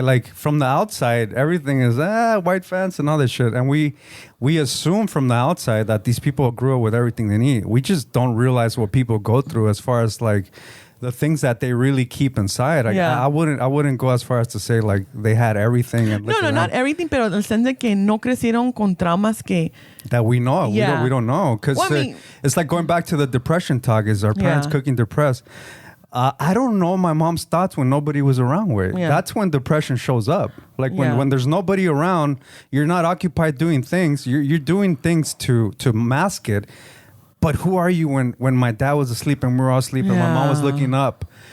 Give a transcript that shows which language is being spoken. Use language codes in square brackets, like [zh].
[en] Like from the outside, everything is white fence and all this shit, and we assume from the outside that these people grew up with everything they need. We just don't realize what people go through as far as like the things that they really keep inside. I wouldn't go as far as to say like they had everything. And no, not everything, [es] pero en el senso de que no crecieron con traumas que [en] that we know. Yeah. We don't know because it's like going back to the depression talk. Is our parents cooking depressed? I don't know my mom's thoughts when nobody was around. That's when depression shows up. Like when there's nobody around, you're not occupied doing things. You're doing things to mask it. But who are you when my dad was asleep and we were all asleep and my mom was looking up?